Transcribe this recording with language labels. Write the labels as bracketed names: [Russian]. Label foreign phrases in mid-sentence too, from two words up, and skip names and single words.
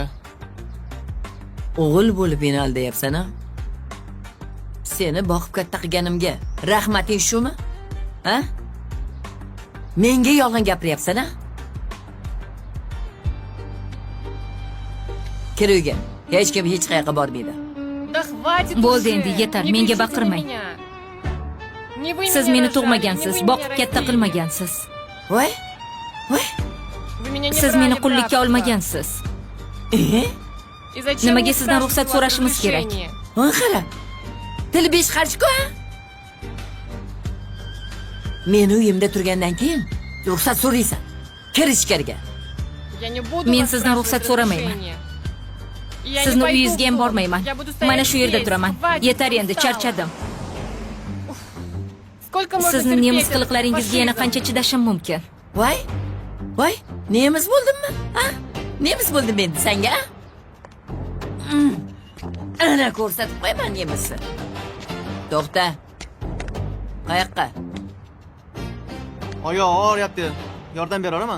[Uzbek] O'g'il bo'lib meni aldayapsan-a? Seni boqib katta qilganimga rahmating shumi? Ha? Menga yolg'on gapiryapsan-a? Kir uyga. Hech kim hech qayerga bormaydi. [Russian] Да хватит [Uzbek] Bo'ldi [Russian] уже. [Uzbek] endi, yetar. [Russian] Не [Uzbek] Menga [Russian] кричите [Uzbek] baqirmang. [Russian] на меня. Не вы [Uzbek] Siz [Russian] меня [Uzbek] meni [Russian] рожали, [Uzbek] tug'magansiz, [Russian] не вы [Uzbek] boqib [Russian] меня [Uzbek] katta [Russian] родили. [Uzbek] qilmagansiz. Voy? Voy? [Russian] Вы меня [Uzbek] Siz [Russian] не [Uzbek] meni [Russian] брали [Uzbek] qullikka [Russian] в рабство. [Uzbek] olmagansiz. [Russian] И зачем [Uzbek] Nimaga [Russian] мне [Uzbek] sizdan [Russian] спрашивать [Uzbek] ruxsat [Russian] мое [Uzbek] so'rashimiz kerak? [Russian] разрешение? [Uzbek] Ha, qara. Tili besh qarshi-ku. Meni uyimda turgandan keyin ruxsat so'raysan. Kir ichkariga. [Russian] Я не буду [Uzbek] Men [Russian] вас [Uzbek] sizdan ruxsat [Russian] спрашивать [Uzbek] so'ramayman. [Russian] разрешение. И я не [Uzbek] Sizni [Russian] пойду [Uzbek] uyingizga ham [Russian] в дом. [Uzbek] bormayman. [Russian] Я буду стоять [Uzbek] Mana shu yerda [Russian] здесь. [Uzbek] turaman. [Russian] Хватит, [Uzbek] Yetar endi, [Russian] устала. [Uzbek] charchadim. [Russian] Сколько можно [Uzbek] Sizni [Russian] терпеть [Uzbek] nemis [Russian] этот [Uzbek] qiliqlaringizga yana [Russian] фашизм? [Uzbek] qancha chidashim mumkin? Voy? Voy, nemis bo'ldimmi? Ha? Nemis bo'ldim endi senga? Ana ko'rsatib qo'yaman nemisni. To'xta. Qayoqqa? Oyoq og'riyapti. Yordam beraman.